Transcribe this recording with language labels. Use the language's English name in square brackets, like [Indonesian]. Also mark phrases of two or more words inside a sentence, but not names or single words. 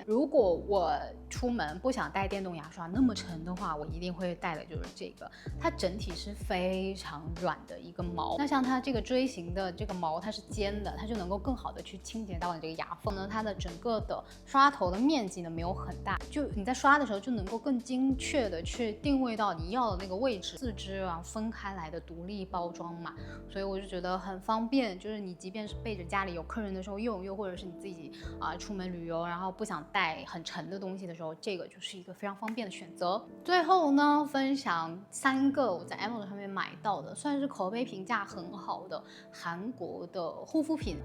[Chinese] 如果我出门不想带電動牙刷那麼沉的話，我一定會帶的就是這個，它整體是非常軟的一個毛。那像它這個锥形的这個毛，它是尖的，它就能夠更好的去清潔到你這個牙縫呢。它的整個的刷头的面積呢沒有很大，就你在刷的時候就能夠更精確的去定位到你要的那個位置。4支啊分開來的獨立包裝嘛，所以我就覺得很方便。就是你即便是背着家裡有客人的時候用，又或者是你自己出門旅遊，然後不想帶很沉的東西的時候，這個就是一個非常方便的選擇。最後呢，分享3個我在 Amazon 上面買到的，算是口碑評價很好的韓國的護膚品。